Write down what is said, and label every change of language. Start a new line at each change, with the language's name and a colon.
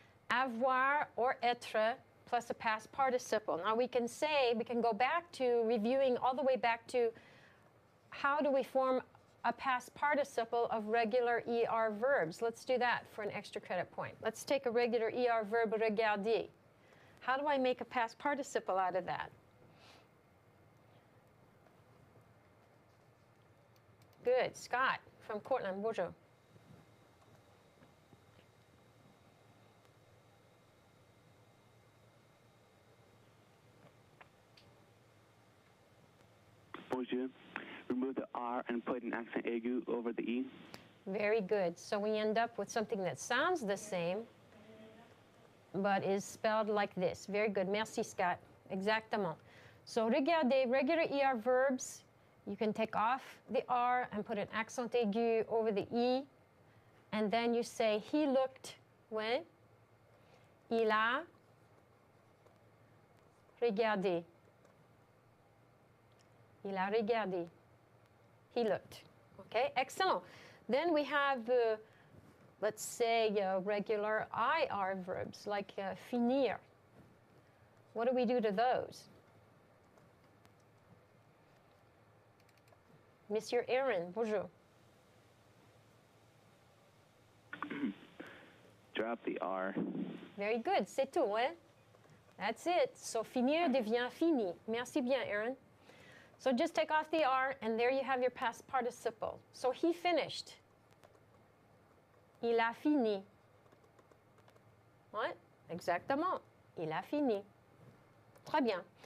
English: Avoir or être plus a past participle. Now we can go back to reviewing all the way back to how do we form a past participle of regular ER verbs. Let's do that for an extra credit point. Let's take a regular ER verb, regarder. How do I make a past participle out of that? Good. Scott from Cortland. Bonjour.
French: Bonjour.
English: Remove the R and put an accent aigu over the E. Very good. So we end up with something that sounds the same, but is spelled like this. Very good.
French: Merci, Scott. Exactement.
English: So regardez, regular ER verbs, you can take off the R and put an accent aigu over the E, and then you say, he looked when?
French: Il a regardé. Il a regardé.
English: He looked. Okay, excellent. Then we have, let's say, regular IR verbs, like finir. What do we do to those?
French: Monsieur Aaron, bonjour.
English: Drop the R. Very good,
French: c'est tout, hein?
English: That's it. So
French: finir devient fini. Merci bien,
English: Aaron. So just take off the R, and there you have your past participle. So he finished.
French: Il a fini. What? Exactement. Il a fini. Très bien.